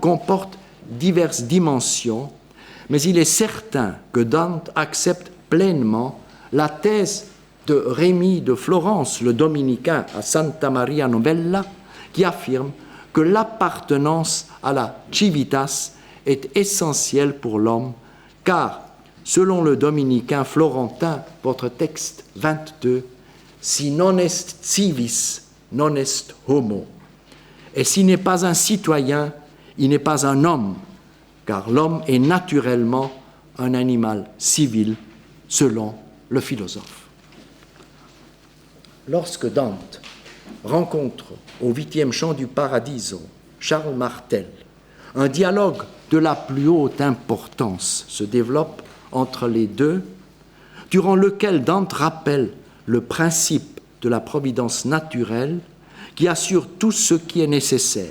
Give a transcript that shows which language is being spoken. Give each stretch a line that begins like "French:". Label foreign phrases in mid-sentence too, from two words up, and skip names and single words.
French: l'homme comporte diverses dimensions, mais il est certain que Dante accepte pleinement la thèse de Rémy de Florence, le dominicain à Santa Maria Novella, qui affirme que l'appartenance à la civitas est essentielle pour l'homme, car, selon le dominicain florentin, votre texte 22,
Latin: si non est civis, non est homo.
French: Et s'il n'est pas un citoyen, il n'est pas un homme, car l'homme est naturellement un animal civil, selon le philosophe. Lorsque Dante rencontre au 8e chant du Paradiso Charles Martel, un dialogue de la plus haute importance se développe entre les deux, durant lequel Dante rappelle le principe de la providence naturelle qui assure tout ce qui est nécessaire.